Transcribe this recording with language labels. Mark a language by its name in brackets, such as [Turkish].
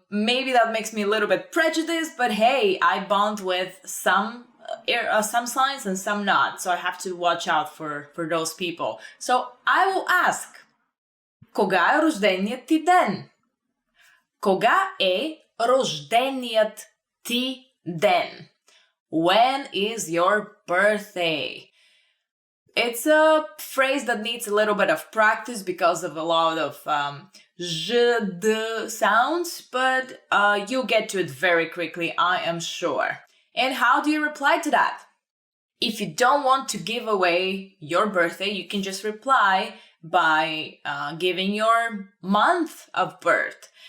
[English] Maybe that makes me a little bit prejudiced, but hey, I bond with some signs and some not, so I have to watch out for those people. So I will ask, [Bulgarian] кога е рожденият ти ден? Кога е рожденият ти ден. [English] When is your birthday? It's a phrase that needs a little bit of practice because of a lot of j, d sounds, but you'll get to it very quickly, I am sure. And how do you reply to that? If you don't want to give away your birthday, you can just reply by giving your month of birth.